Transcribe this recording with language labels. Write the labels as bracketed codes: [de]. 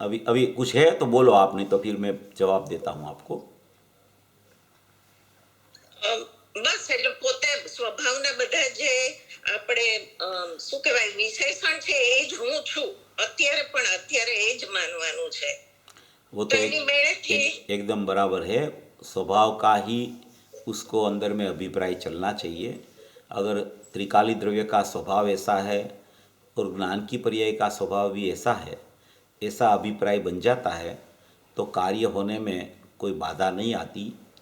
[hi] अभी कुछ है तो बोलो आप, नहीं तो फिर मैं जवाब देता हूँ आपको. [gu] બસ એટલે પોતે સ્વભાવના બધા જે આપણે શું કહેવાય વિશેષણ છે એ જ હું છું અત્યારે, પણ અત્યારે એ જ માનવાનું છે. [hi] वो तो एकदम बराबर है। स्वभाव का ही उसको अंदर में अभिप्राय चलना चाहिए। अगर त्रिकाली द्रव्य का स्वभाव ऐसा है और ज्ञान की पर्याय का स्वभाव भी ऐसा है, ऐसा अभिप्राय बन जाता है तो कार्य होने में कोई बाधा नहीं आती।